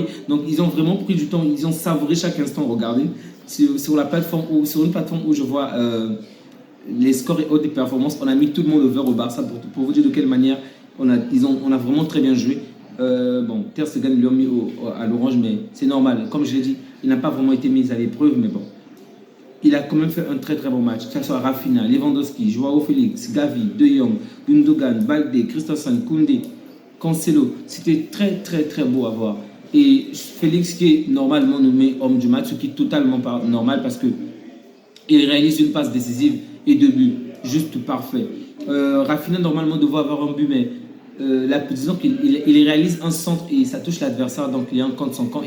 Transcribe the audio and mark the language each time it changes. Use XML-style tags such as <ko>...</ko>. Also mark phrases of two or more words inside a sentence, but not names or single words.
<fr>Donc ils ont vraiment pris du temps, ils ont savouré chaque instant. Regardez, sur la plateforme sur une plateforme où je vois les scores et autres des performances, on a mis tout le monde over au Barça pour vous dire de quelle manière on a vraiment très bien joué. Bon, Ter Stegen lui ont mis à l'orange, mais c'est normal. Comme je l'ai dit, il n'a pas vraiment été mis à l'épreuve, mais bon. Il a quand même fait un très très bon match. Que ce soit Rafinha, Lewandowski, Joao Félix, Gavi, De Jong, Gundogan, Balde, Christensen, Koundé, Cancelo. C'était très très très beau à voir. Et Félix qui est normalement nommé homme du match, ce qui est totalement normal parce que il réalise une passe décisive et 2 buts. Juste parfait. Rafinha normalement devait avoir un but, mais disons qu'il réalise un centre et ça touche l'adversaire, donc il est en contre son camp.</fr>